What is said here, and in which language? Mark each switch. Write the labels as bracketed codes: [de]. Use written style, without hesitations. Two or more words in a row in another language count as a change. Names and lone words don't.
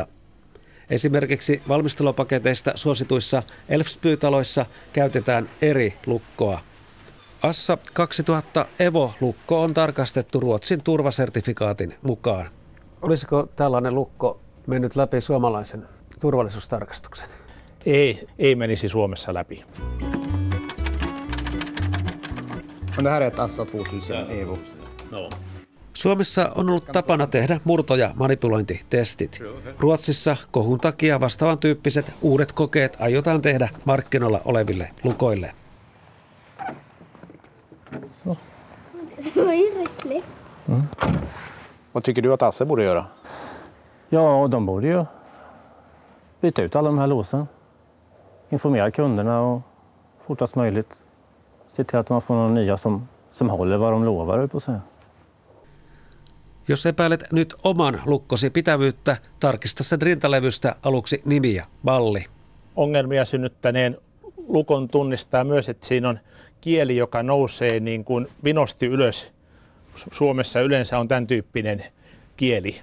[fi] Esimerkiksi valmistelupaketeista suosituissa Elfsby-taloissa käytetään eri lukkoa. Assa 2000 Evo-lukko on tarkastettu Ruotsin turvasertifikaatin mukaan. Olisiko tällainen lukko mennyt läpi suomalaisen turvallisuustarkastuksen? Ei menisi Suomessa läpi. [sv] Men det här är ett Assa 2000 Evo. No. [fi] Suomessa on ollut tapana tehdä murto- ja manipulointitestit. Ruotsissa kohun takia vastaavan tyyppiset uudet kokeet aiotaan tehdä markkinoilla oleville lukoille. [sv] Vad tycker du att Assa borde göra? Ja, de borde ju byta ut alla de här låsen. Informera kunderna och fortast möjligt se till att man får några nya som håller vad de lovar på sig. [fi] Jos epäilet nyt oman lukkosi pitävyyttä, tarkista sen rintalevystä aluksi nimi ja malli. Ongelmia synnyttäneen lukon tunnistaa myös, että siinä on kieli, joka nousee niin kuin vinosti ylös. Suomessa yleensä on tämän tyyppinen kieli.